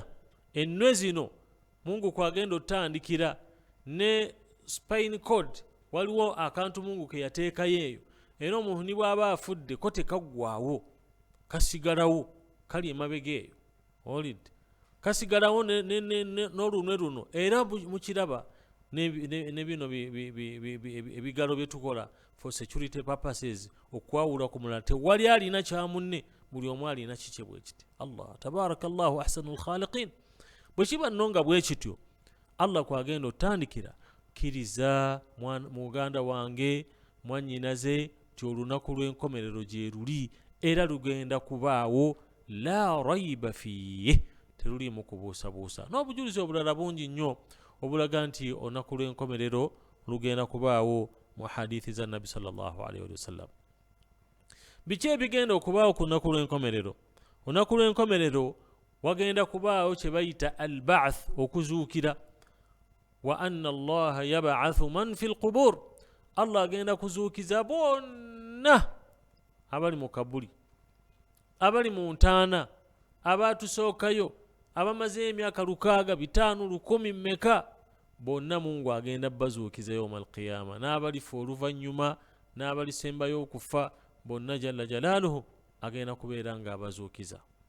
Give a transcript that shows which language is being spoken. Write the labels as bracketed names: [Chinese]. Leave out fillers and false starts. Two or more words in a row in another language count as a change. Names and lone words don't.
[Ganda] Ennwe zino Mungu kwagenda otandikira ne spine cord, waliwo akantu Mungu ke yateekayo eyo. Era omuntu ni bw'aba afudde ko tekaggwawo, kasigalawo, kali emabega eyo. Olidde kasigalawo n'olunwe luno. Era mukiraba ne bino ebigalo bye tukola [English] for security purposes, [Ganda] okwawula ku mulala. Tewali alina kya munne, buli omu alina kikye bwe kiti. [Arabic] الله تبارك الله أحسن الخالقين. [Ganda] Bwe kiba nno nga bwe kityo, Allah kwagenda otandikira, kkiriza muganda wange, mwannyinaze, ti olunaku lw'enkomerero gye luli era lugenda kubaawo, [Arabic] لا ريب فيه, [Ganda] teruliimu kubuusabuusa. N'obujulizi obulala bungi nnyo obulaga nti olunaku lw'enkomerero lugenda kubaawo mu hadithi za Nabi [Arabic] صلى الله عليه وسلم. [Ganda] Biki ebigenda okubaawo ku lunaku lw'enkomerero? Olunaku lw'enkomerero wagenda kubaawo kye bayita al-ba'th, okuzuukira. [Arabic] وأن الله يبعث من في القبور. [Ganda] Allah agenda kuzuukiza bonna abali mu kabuli, abali mu ntaana, abaatusookayo, abamaze emyaka 600, 500, 1000 mmeka, bonna Mungu agenda bazuukiza [Arabic] يوم القيامة. [Ganda] N'abalifa oluvannyuma, n'abalisembayo okufa, bonna [Arabic] جل جلاله [Ganda] agenda kubeera nga abazuukiza.